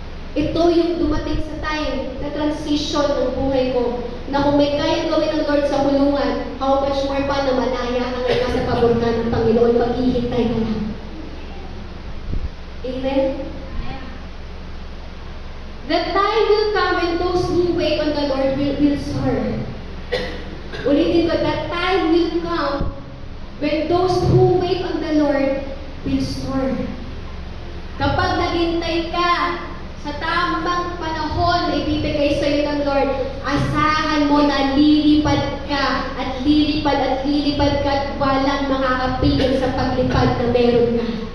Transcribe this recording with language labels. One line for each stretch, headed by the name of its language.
Filipino: Ito yung dumating sa time na transition ng buhay ko na kung may kayang gawin ng Lord sa kulungan,
English: how much more
Filipino: pa na malaya ka ngayon sa pabor na ng Panginoon, maghihintay ka lang. Amen?
English: The time will come when those who wait on the Lord will soar.
Filipino: Ulitin ko,
English: that time will come when those who wait on the Lord will soar.
Filipino: Kapag naghintay ka sa tamang panahon na ibibigay sa iyo ng Lord, asahan mo na lilipad ka at lilipad ka at walang makakapigil sa paglipad na meron ka.